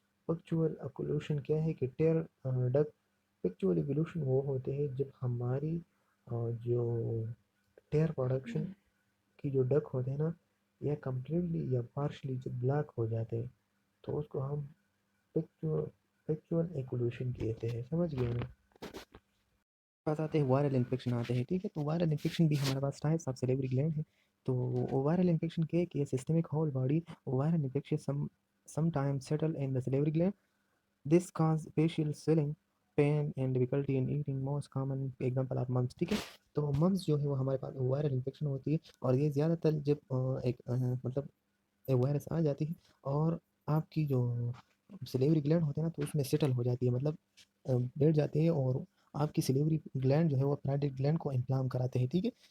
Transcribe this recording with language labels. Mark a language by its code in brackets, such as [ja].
[ur] Factual ایکولوشن کیا ہے کہ ٹیئر ڈک. فیکچوئل ایکولوشن وہ ہوتے ہیں جب ہماری جو ٹیئر پروڈکشن کی جو ڈک ہوتے ہیں نا، یا کمپلیٹلی یا پارشلی جب بلاک ہو جاتے ہیں تو اس کو ہم فیکچوئل ایکولوشن کہتے ہیں. سمجھ گئے نا؟ پاس آتے ہیں وائرل انفیکشن آتے ہیں. ٹھیک ہے. تو وائرل انفیکشن بھی ہمارے پاس ٹائپس آف سلیوری گلینڈ ہے. تو وائرل انفیکشن کے کہ systemic whole body viral infection [en] sometimes settle in the salivary gland. This cause facial swelling, pain and difficulty in eating. Most common example are mumps. [ur] ٹھیک ہے. تو mums جو ہے وہ ہمارے پاس وائرل انفیکشن ہوتی ہے اور یہ زیادہ تر جب ایک مطلب وائرس آ جاتی ہے اور آپ کی جو سلیوری گلینڈ ہوتے ہیں نا تو اس میں سیٹل ہو جاتی ہے، مطلب بیٹھ جاتے ہیں اور آپ کی سلیوری گلینڈ جو ہے وہ پیراٹک گلینڈ کو انفلام کراتے ہیں. ٹھیک ہے.